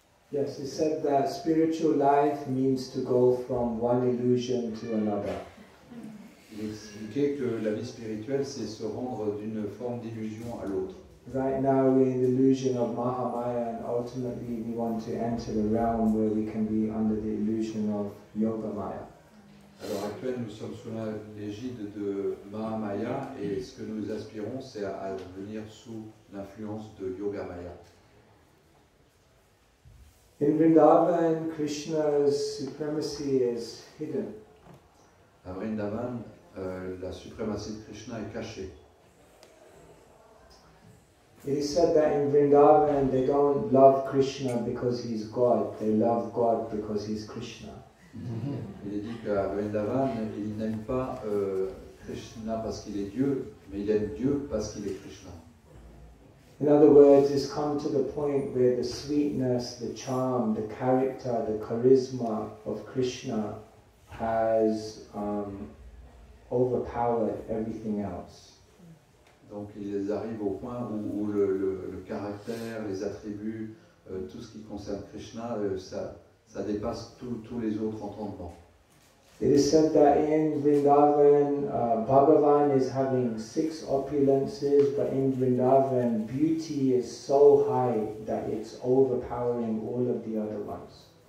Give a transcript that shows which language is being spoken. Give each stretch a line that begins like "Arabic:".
English: Yes, it said that spiritual life means to go from one illusion to another.
French: Il expliquait que la vie spirituelle, c'est se rendre d'une forme d'illusion à l'autre.
English: Right now we're in the illusion of Mahamaya, and ultimately we want to enter the realm where we can be under the illusion of Yogamaya.
French: À l'heure actuelle, nous sommes sous l'égide de Mahamaya, et ce que nous aspirons, c'est à venir sous l'influence de Yogamaya.
English: In Vrindavan, Krishna's supremacy is hidden.
French: À Vrindavan, la suprématie de Krishna est cachée.
English: It is said that in Vrindavan they don't love Krishna because he's God, they love God because he's Krishna.
French: Il est dit qu'à Vrindavan, il n'aime pas Krishna parce qu'il est Dieu, mais il aime Dieu parce qu'il est Krishna.
English: In other words, it's come to the point where the sweetness, the charm, the character, the charisma of Krishna has overpowered everything else.
French: Donc ils arrivent au point où le caractère, les attributs, tout ce qui concerne Krishna, ça dépasse tous les autres entendements.
English: It is said that in Vrindavan, Bhagavan is having 6 opulences, but in Vrindavan, beauty is so high that it's overpowering all of the other ones.